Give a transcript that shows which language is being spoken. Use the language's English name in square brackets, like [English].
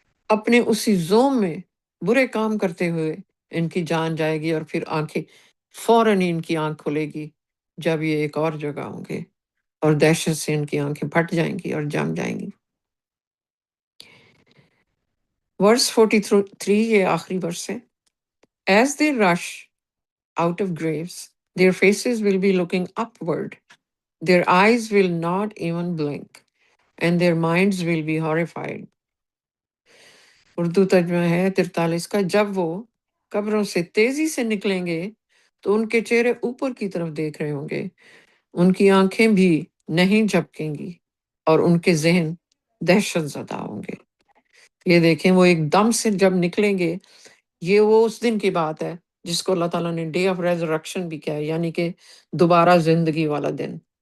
[Urdu] اپنے اسی زوم میں برے کام کرتے ہوئے ان کی جان جائے گی، اور پھر آنکھیں فوراً ان کی آنکھ کھلے گی جب یہ ایک اور جگہ ہوں گے، اور دہشت سے ان کی آنکھیں پھٹ جائیں گی اور جم جائیں گی۔ ورس 43 یہ آخری ورس ہے۔ [English] As they rush out of graves, their faces will be looking upward. Their eyes will not even blink, and their minds will be horrified. [Urdu] Urdu ترجمہ ہے 43 کا، جب وہ قبروں سے تیزی سے نکلیں گے تو ان کے چہرے اوپر کی طرف دیکھ رہے ہوں گے، ان کی آنکھیں بھی نہیں جھپکیں گی، اور ان کے ذہن دہشت زدہ ہوں گے۔ یہ دیکھیں وہ ایک دم سے جب نکلیں گے، یہ وہ اس دن کی بات ہے جس کو اللہ تعالیٰ نے ڈے آف ریزریکشن بھی کہا ہے، یعنی کہ دوبارہ زندگی والا دن۔